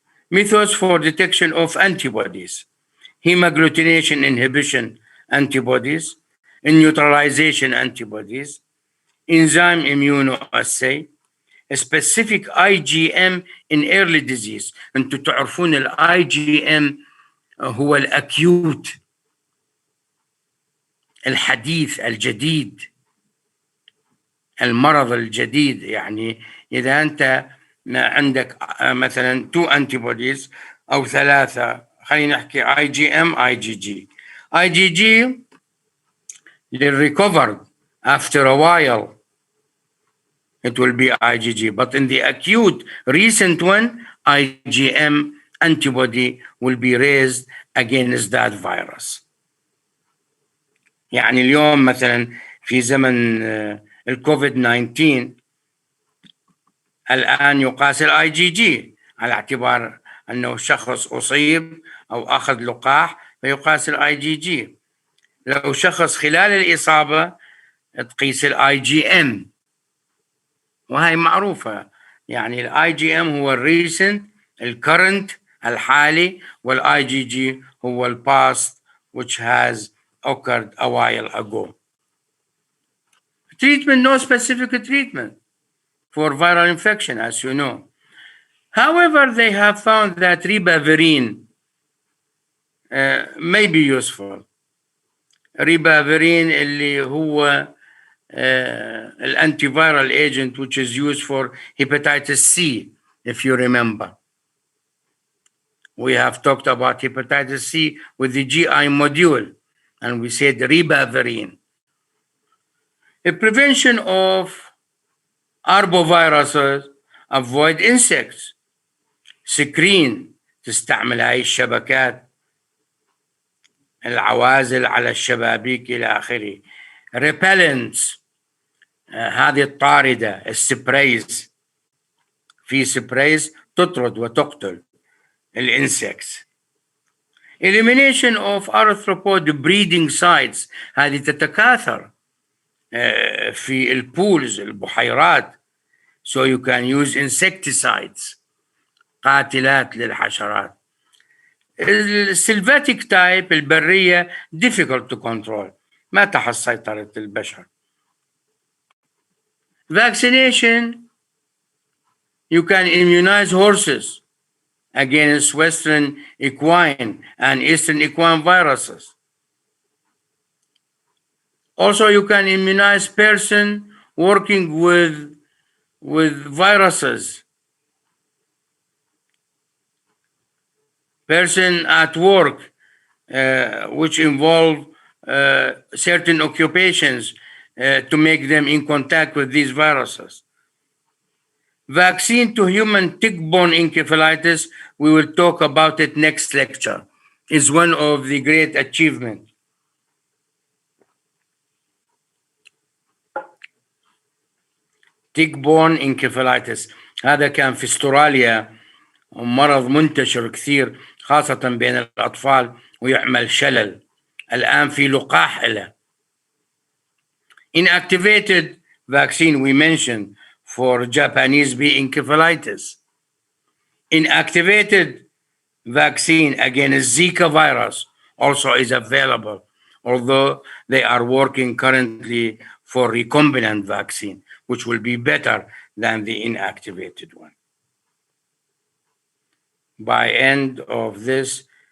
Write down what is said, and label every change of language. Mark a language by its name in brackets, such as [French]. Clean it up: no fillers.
[English] Methods for detection of antibodies: hemagglutination inhibition antibodies, neutralization antibodies, enzyme immunoassay, specific IgM in early disease. [Arabic] انتم تعرفون ال IgM هو الأكيوت الحديث الجديد، المرض الجديد. يعني إذا أنت عندك مثلا 2 antibodies أو 3، خلينا نحكي IgM IgG. [English] IgG recovered after a while, it will be IgG, but in the acute recent one, IgM antibody will be raised against that virus. [Arabic] يعني اليوم مثلا في زمن الكوفيد 19 الآن يقاس الاي جي جي على اعتبار أنه شخص أصيب أو أخذ لقاح فيقاس الاي جي جي. لو شخص خلال الإصابة تقيس الاي جي ام، وهي معروفة. يعني الاي جي ام هو الريسنت الكرنت الحالي، والاي جي جي هو الباست [English] which has occurred a while ago. Treatment: no specific treatment for viral infection, as you know. However, they have found that Ribavirin may be useful. Ribavirin [Arabic] اللي هو الانتيفيرال [English] agent which is used for hepatitis C, if you remember. We have talked about hepatitis C with the GI module, and we said Ribavirin. A prevention of arboviruses: avoid insects. [Arabic] سكرين، تستعمل هاي الشبكات العوازل على الشبابيك إلى آخره. repellents، هذه الطاردة، السبريز، في سبريز تطرد وتقتل الانسكتس. [English] elimination of arthropod breeding sites، [Arabic] هذه تتكاثر في البولز البحيرات، [English] so you can use insecticides، [Arabic] قاتلات للحشرات. السلفاتيك تايب البرية [English] difficult to control، [Arabic] ما تحت سيطرة البشر. [English] vaccination: you can immunize horses against Western equine and Eastern equine viruses. Also, you can immunize person working with viruses, person at work, which involve certain occupations to make them in contact with these viruses. Vaccine to human tick-borne encephalitis, we will talk about it next lecture, is one of the great achievements. [Arabic] Tick-borne encephalitis هذا كان في استراليا مرض منتشر كثير خاصة بين الأطفال ويعمل شلل. الآن في لقاح له. [English] Inactivated vaccine we mentioned for Japanese bee encephalitis. Inactivated vaccine against Zika virus also is available, although they are working currently for recombinant vaccine, which will be better than the inactivated one. By end of this,